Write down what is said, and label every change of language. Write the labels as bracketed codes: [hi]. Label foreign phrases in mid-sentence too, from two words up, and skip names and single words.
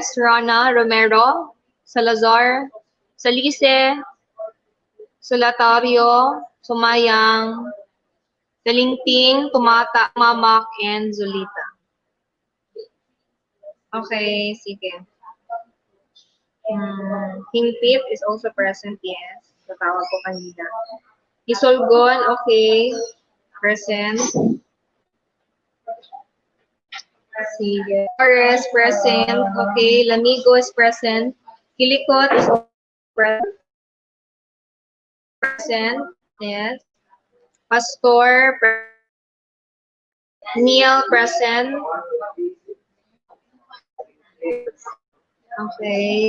[en] Rana, Romero, Salazar, Salice, Solatario, Sumayang, Talingting, Tumata, Mamak, and Zulita. [tl] Okay, sige. [en] Hingpit is also present, yes. [tl] Natawag ko kanina. Isolgon, okay. [en] Present. Sige. Torres, present. Okay. Lamigo is present. Kilikot is also present. Yes. Pastor, Neil, present. Okay.